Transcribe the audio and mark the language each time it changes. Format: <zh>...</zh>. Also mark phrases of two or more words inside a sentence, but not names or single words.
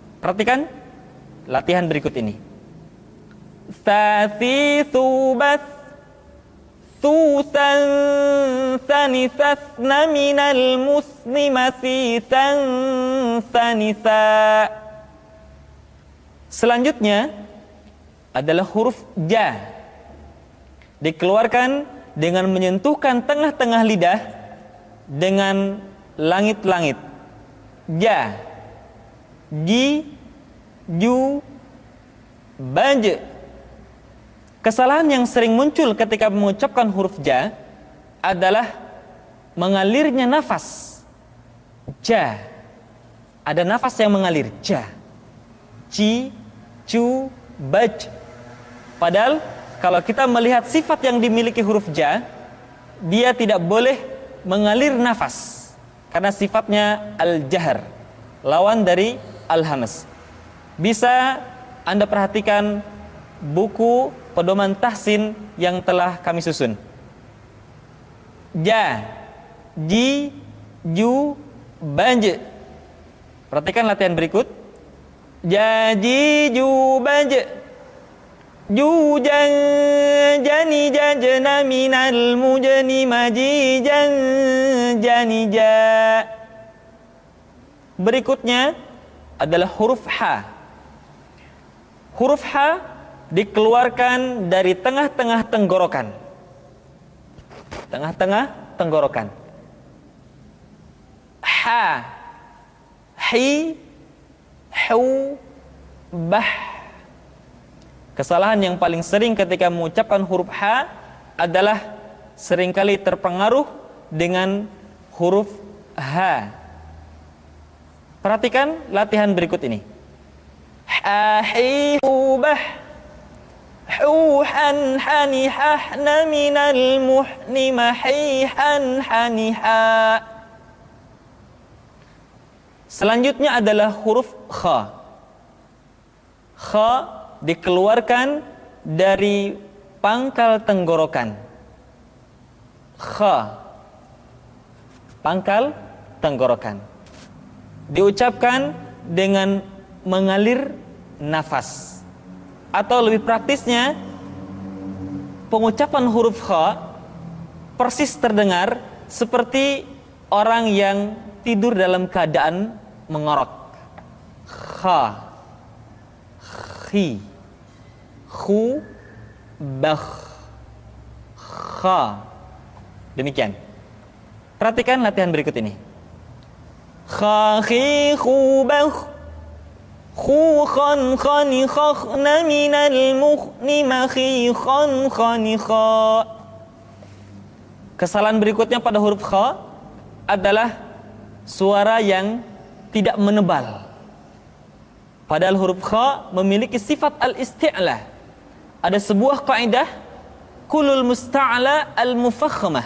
<id>Perhatikan latihan berikut ini. Sasi subas susan sanisasna minal muslimasi sanisa. Selanjutnya adalah huruf ja. Dikeluarkan dengan menyentuhkan tengah-tengah lidah dengan langit-langit. Ja, ji, ju, baj. Kesalahan yang sering muncul ketika mengucapkan huruf ja adalah mengalirnya nafas. Ja, ada nafas yang mengalir. Ja, ji, ju, baj. Padahal kalau kita melihat sifat yang dimiliki huruf ja, dia tidak boleh mengalir nafas karena sifatnya al-jahr, lawan dari al-hamas. Bisa Anda perhatikan buku pedoman tahsin yang telah kami susun. Ja, ji, ju, banj. Perhatikan latihan berikut. Ja, ji, ju, banj. Ju, jan, jani, jajna, minal, mujani, maji, jan, jani, ja. Berikutnya adalah huruf ha. Huruf ha dikeluarkan dari tengah-tengah tenggorokan. Tengah-tengah tenggorokan. Ha, hi, hu, bah. Kesalahan yang paling sering ketika mengucapkan huruf ha adalah seringkali terpengaruh dengan huruf ha. Perhatikan latihan berikut ini. Ha, hi, hu, bah. Hu, han, hani, hahna, minal, muhni, mahi, han, hani, ha. Selanjutnya adalah huruf kha. Kha dikeluarkan dari pangkal tenggorokan. Kha, pangkal tenggorokan. Diucapkan dengan mengalir nafas. Atau lebih praktisnya, pengucapan huruf kha persis terdengar seperti orang yang tidur dalam keadaan mengorok. Kha, khi, khu, bakh, kha. Demikian. Perhatikan latihan berikut ini. Kha, khi, khu, bakh. Khu, khan, khani, khakhna, minal, mukhni, makhi, khan, khani, kha. Kesalahan berikutnya pada huruf kha adalah suara yang tidak menebal. Padahal huruf kha memiliki sifat al-isti'la. Ada sebuah kaidah,</id> <ar>كل مستعل مفخم.</ar>